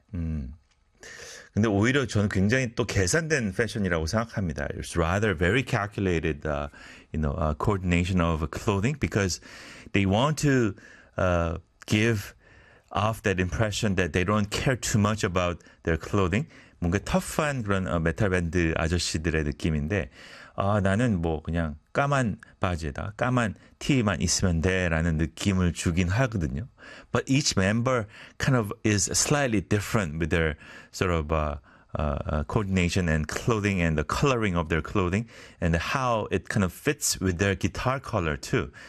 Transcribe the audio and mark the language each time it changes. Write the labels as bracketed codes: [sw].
[ko] 근데 오히려 저는 굉장히 또 계산된 패션이라고 생각합니다. [en] It's rather very calculated, coordination of clothing because they want to give off that impression that they don't care too much about their clothing. [ko] 뭔가 터프한 그런 메탈 밴드 아저씨들의 느낌인데, 나는 뭐 그냥 까만 바지에다 까만 티만 있으면 돼라는 느낌을 주긴 하거든요. [en] But each member kind of is slightly different with their sort of coordination and clothing and the coloring of their clothing and how it kind of fits with their guitar color too.